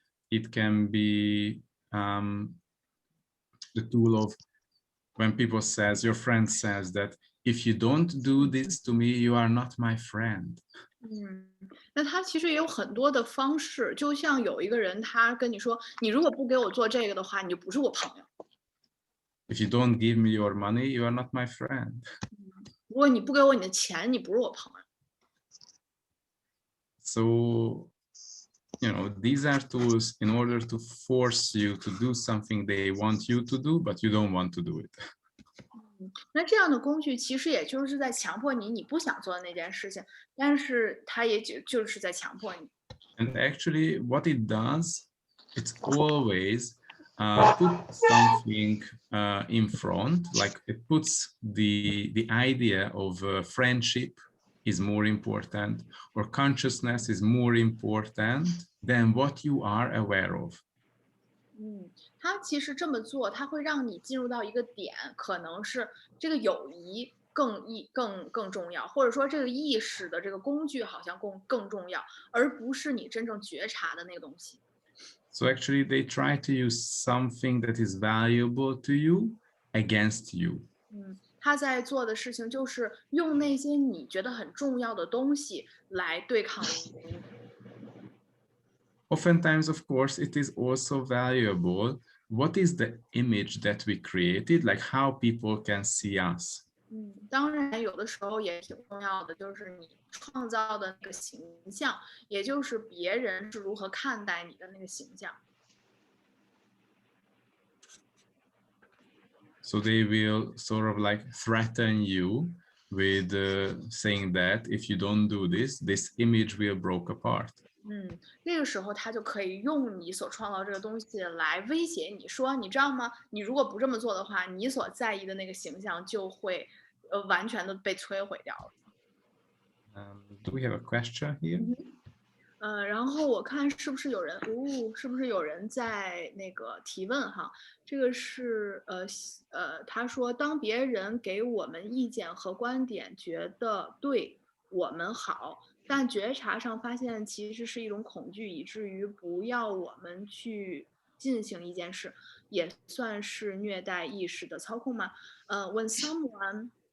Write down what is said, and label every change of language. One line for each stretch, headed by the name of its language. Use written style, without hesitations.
English: It can be the tool of when people says, your friend says that if you don't do this to me, you are not my friend.
Chinese: 那他其实也有很多的方式，就像有一个人他跟你说，你如果不给我做这个的话，你就不是我朋友。
English: If you don't give me your money, you are not my friend.
Chinese: 如果你不给我你的钱，你不是我朋友。
English: So, these are tools in order to force you to do something they want you to do, but you don't want to do it.
Chinese: 那这样的工具其实也就是在强迫你，你不想做的那件事情，但是它也就是在强迫你。
English: And actually, what it does, it's always put something in front, like it puts the idea of friendship is more important, or consciousness is more important than what you are aware of.
Chinese: 他其实这么做，他会让你进入到一个点，可能是这个友谊更重要，或者说这个意识的这个工具好像更重要，而不是你真正觉察的那个东西。
English: So actually, they try to use something that is valuable to you against you.
Chinese: 他在做的事情就是用那些你觉得很重要的东西来对抗你。
English: Oftentimes, of course, it is also valuable. What is the image that we created, like how people can see us?
Chinese: 当然有的时候也挺重要的，就是你创造的那个形象，也就是别人是如何看待你的那个形象。
English: So they will sort of like threaten you with saying that if you don't do this, this image will break apart.
Chinese: 那个时候他就可以用你所创造这个东西来威胁你说，你知道吗？你如果不这么做的话，你所在意的那个形象就会完全的被摧毁掉了。
English: Do we have a question here?
Chinese: 然后我看是不是有人，是不是有人在那个提问哈？这个是他说，当别人给我们意见和观点，觉得对我们好，但觉察上发现其实是一种恐惧，以至于不要我们去进行一件事，也算是虐待意识的操控吗？
English: When someone